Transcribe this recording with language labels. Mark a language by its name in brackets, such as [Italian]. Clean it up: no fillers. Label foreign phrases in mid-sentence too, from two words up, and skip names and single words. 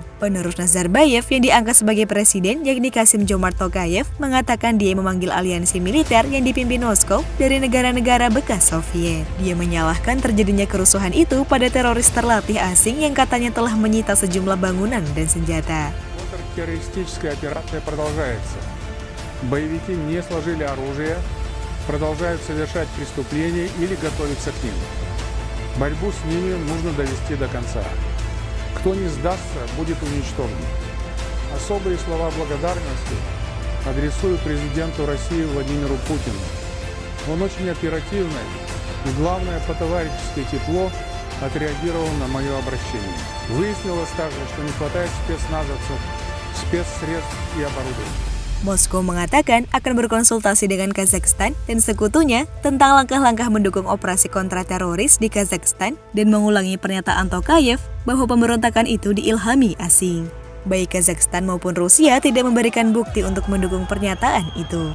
[Indonesian] Penerus Nazarbayev yang diangkat sebagai presiden, yakni Kassym-Jomart Tokayev, mengatakan dia memanggil aliansi militer yang dipimpin Moskow dari negara-negara bekas Soviet. Dia menyalahkan terjadinya kerusuhan itu pada teroris terlatih asing yang katanya telah menyita sejumlah bangunan dan senjata. [Russian] Боевики не сложили оружие, продолжают совершать преступления или готовятся к ним. Борьбу с ними нужно довести до конца. Кто не сдастся, будет уничтожен. Особые слова благодарности адресую президенту России Владимиру Путину. Он очень оперативно и, главное, по-товарищески тепло отреагировал на мое обращение. Выяснилось также, что не хватает спецназовцев, спецсредств и оборудования. [Indonesian] Moskow mengatakan akan berkonsultasi dengan Kazakhstan dan sekutunya tentang langkah-langkah mendukung operasi kontra-teroris di Kazakhstan dan mengulangi pernyataan Tokayev bahwa pemberontakan itu diilhami asing. Baik Kazakhstan maupun Rusia tidak memberikan bukti untuk mendukung pernyataan itu.